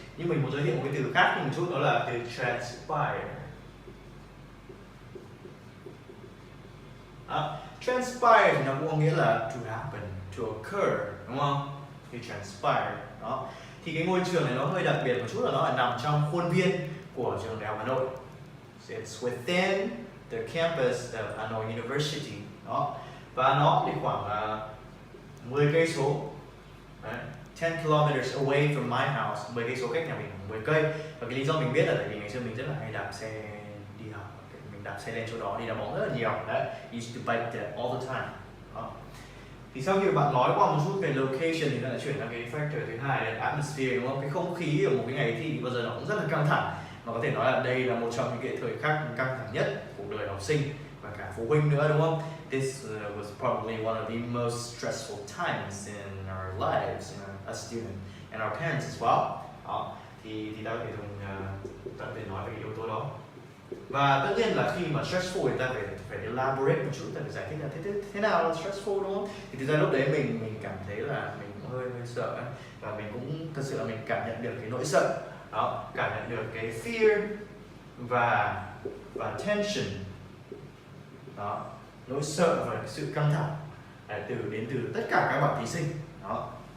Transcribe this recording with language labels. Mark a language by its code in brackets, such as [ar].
[vi] Nhưng mình muốn giới thiệu một cái từ khác một chút, đó là từ transpire. Transpire thì nó cũng có nghĩa là [en] to happen, to occur, [vi] đúng không? Thì transpire. Đó. Thì cái ngôi trường này nó hơi đặc biệt một chút là nó là nằm trong khuôn viên của trường Đại học Hà Nội. [en] So it's within the campus of Hà Nội University. [vi] Đó. Và nó thì khoảng 10 cây số. [en] 10 kilometers away from my house, [vi] 10 cây số cách nhà mình 10 cây. Và cái lý do mình biết là tại vì ngày xưa mình rất là hay đạp xe đi học, mình đạp xe lên chỗ đó đi đá bóng rất là nhiều. Đấy, [en] used to bike there all the time. [vi] Đó. Thì sau khi bạn nói qua một chút về location thì ta lại chuyển sang cái factor thứ hai là atmosphere, đúng không? Cái không khí ở một cái ngày thi thì bao giờ nó cũng rất là căng thẳng. Mà có thể nói là đây là một trong những cái thời khắc căng thẳng nhất của đời học sinh và cả phụ huynh nữa, đúng không? [en] This was probably one of the most stressful times in our lives as students and our parents as well. [vi] Đó. Thì ta có thể dùng ta có thể nói về cái yếu tố đó. Và tất nhiên là khi mà stressful thì ta phải elaborate một chút, ta phải giải thích là thế nào là stressful, đúng không? Thì thực ra lúc đấy mình cảm thấy là mình cũng hơi sợ ấy. Và mình cũng thật sự là mình cảm nhận được cái nỗi sợ đó, cảm nhận được cái fear và tension đó, nỗi sợ và sự căng thẳng đến từ tất cả các bạn thí sinh đó.